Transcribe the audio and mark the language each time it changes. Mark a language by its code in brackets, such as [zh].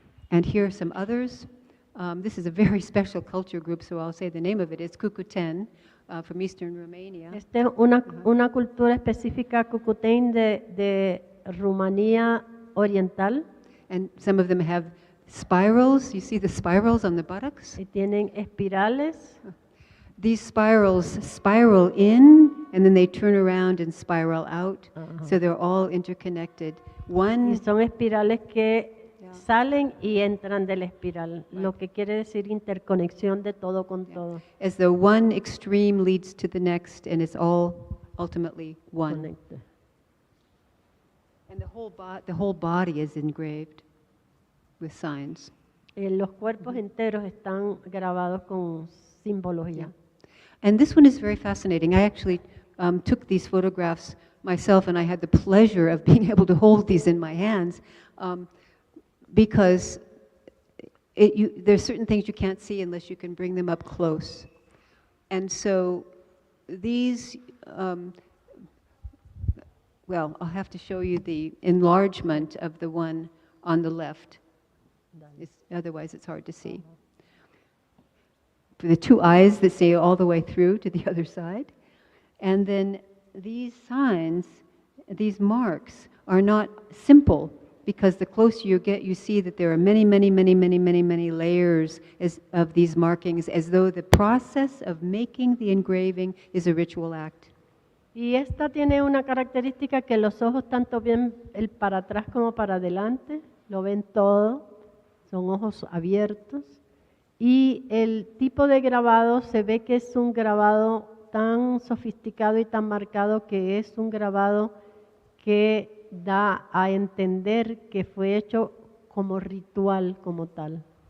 [en] And here are some others. This is a very special culture group, so I'll say the name of it. It's Cucuten from Eastern Romania. [es] Esta es una cultura específica cucutén de Rumanía Oriental. [en] And some of them have spirals. You see the spirals on the buttocks? [es] Y tienen espirales. [en] These spirals spiral in, and then they turn around and spiral out. So they're all interconnected. [es] Y son espirales que salen y entran de la espiral, lo que quiere decir interconexión de todo con todo. [en] As though one extreme leads to the next, and it's all ultimately one. [es] Conecta. [en] And the whole body is engraved with signs. [es] Los cuerpos enteros están grabados con simbología. [en] And this one is very fascinating. I actually took these photographs myself, and I had the pleasure of being able to hold these in my hands because there's certain things you can't see unless you can bring them up close. And so these, well, I'll have to show you the enlargement of the one on the left. Otherwise, it's hard to see. For the two eyes that say all the way through to the other side. And then these signs, these marks, are not simple, because the closer you get, you see that there are many, many, many, many, many, many layers of these markings, as though the process of making the engraving is a ritual act. [es] Y esta tiene una característica que los ojos tanto ven el para atrás como para adelante, lo ven todo, son ojos abiertos, y el tipo de grabado se ve que es un grabado tan sofisticado y tan marcado que es un grabado que da a entender que fue hecho como ritual, como tal.